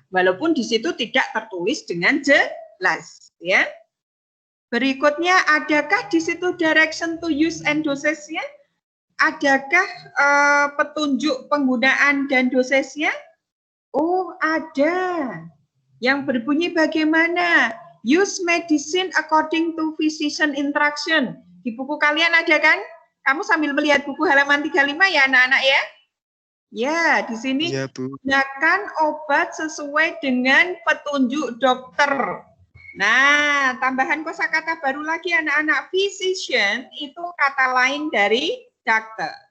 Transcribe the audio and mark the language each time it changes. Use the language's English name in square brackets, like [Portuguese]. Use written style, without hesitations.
[Indonesian] Walaupun di situ tidak tertulis dengan jelas. Ya. Berikutnya, adakah di situ [English] direction to use and [Indonesian] dosage-nya? Adakah petunjuk penggunaan dan dosisnya? Oh, ada. Yang berbunyi bagaimana? [English] Use medicine according to physician instruction. [Indonesian] Di buku kalian ada kan? Kamu sambil melihat buku halaman 35 ya anak-anak ya? Ya, di sini Iya, Bu. gunakan obat sesuai dengan petunjuk dokter. Nah, tambahan kosakata baru lagi anak-anak. Physician itu kata lain dari dokter.